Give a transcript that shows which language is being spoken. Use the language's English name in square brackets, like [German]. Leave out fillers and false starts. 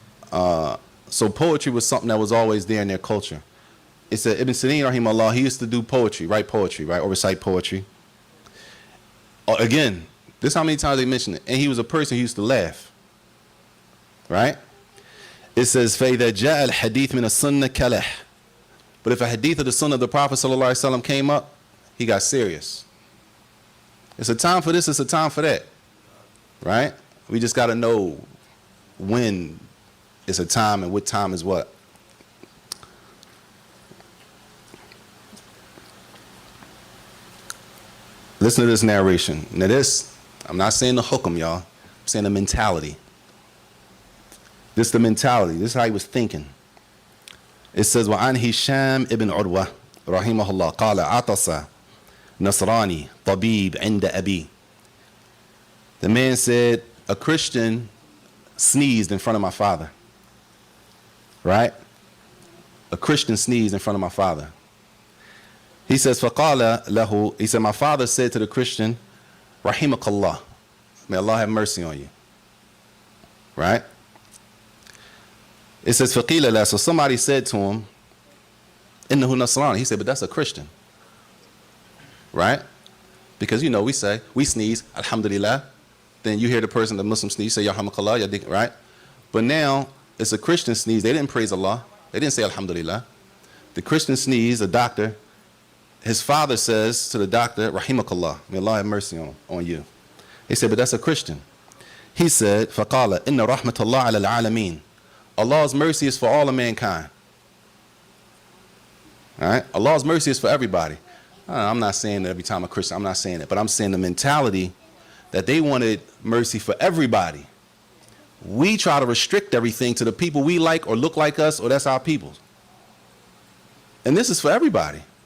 [English] So poetry was something that was always there in their culture. It said Ibn Sirin, rahimahullah, he used to do poetry, write poetry, right, or recite poetry. Again, this is how many times they mention it. And he was a person who used to laugh, right? It says, [Arabic] فَإِذَا جَاءَ الْحَدِيث مِنَ السُنَّةِ كَلَحْ. [English] But if a hadith of the sunnah of the Prophet ﷺ came up, he got serious. It's a time for this, it's a time for that, right? We just got to know when it's a time and what time is what. Listen to this narration. Now this, I'm not saying the hukum, y'all. I'm saying the mentality. This is the mentality. This is how he was thinking. It says, [Arabic] وَعَنْ هِشَامِ ibn عُرْوَةَ رحمه الله قال عطس نصراني طبيب عند أبي. [English] The man said, a Christian sneezed in front of my father. Right? A Christian sneezed in front of my father. He says, [Arabic] فَقَالَ لَهُ. [English] He said, my father said to the Christian, [Arabic] رحمك الله. [English] May Allah have mercy on you. Right? It says, [Arabic] فَقِيلَ لَهُ. [English] So somebody said to him, [Arabic] إِنَّهُ نَصْرَانِ. [English] He said, but that's a Christian. Right? Because, you know, we sneeze, alhamdulillah. Then you hear the person, the Muslim sneeze, you say, yarhamakallah, right? But now, it's a Christian sneeze. They didn't praise Allah. They didn't say alhamdulillah. The Christian sneeze, a doctor, his father says to the doctor, rahimakallah, may Allah have mercy on you. He said, but that's a Christian. He said, [Arabic] فَقَالَ إِنَّ رَحْمَةَ اللَّهِ عَلَى الْعَالَمِينَ. [English] Allah's mercy is for all of mankind. All right? Allah's mercy is for everybody. I'm not saying that every time a Christian, I'm not saying it, but I'm saying the mentality that they wanted mercy for everybody. We try to restrict everything to the people we like or look like us, or that's our people. And this is for everybody.